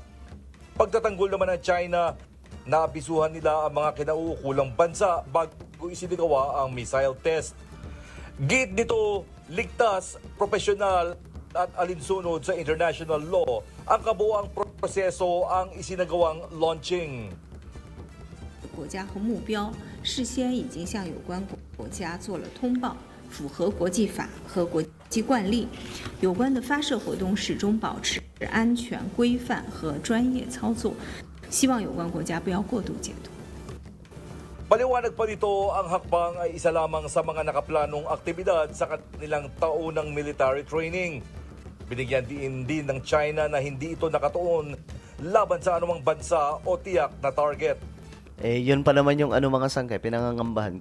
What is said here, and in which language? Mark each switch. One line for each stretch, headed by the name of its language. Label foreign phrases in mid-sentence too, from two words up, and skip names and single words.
Filipino: Pagtatanggol naman ng China, naabisuhan nila ang mga kinauukulang bansa bago isinagawa ang missile test. Git nito, ligtas, profesional at alinsunod sa
English: international law
Filipino: ang kabuuang proseso ang isinagawang launching.
Chinese: 国家和目标事先已经向有关国家做了通报，符合国际法和国际惯例。有关的发射活动始终保持安全、规范和专业操作，希望有关国家不要过度解读。
Filipino: Paliwanag pa dito, ang hakbang ay isa lamang sa mga nakaplanong aktibidad sa kanilang taunang
English: military training.
Filipino: Binigyan din ng China na hindi ito nakatuon laban sa anumang bansa o tiyak na target. Eh, yun pa naman yung mga sangkay, pinangangambahan.